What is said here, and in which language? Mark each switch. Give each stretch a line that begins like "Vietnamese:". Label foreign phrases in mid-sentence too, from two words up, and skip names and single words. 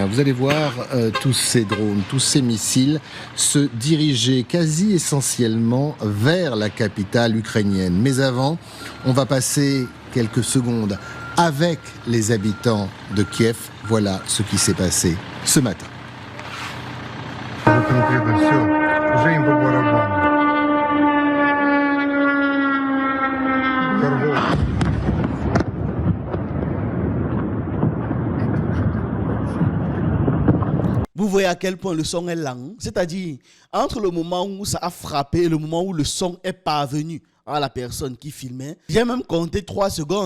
French: Vous allez voir tous ces drones, tous ces missiles se diriger quasi essentiellement vers la capitale ukrainienne. Mais avant, on va passer quelques secondes avec les habitants de Kiev. Voilà ce qui s'est passé ce matin.
Russian: Конкретно все, уже им по барабану. Торговля.
French: Vous voyez à quel point le son est lent, c'est-à-dire entre le moment où ça a frappé et le moment où le son est parvenu à la personne qui filmait. J'ai même compté 3 secondes.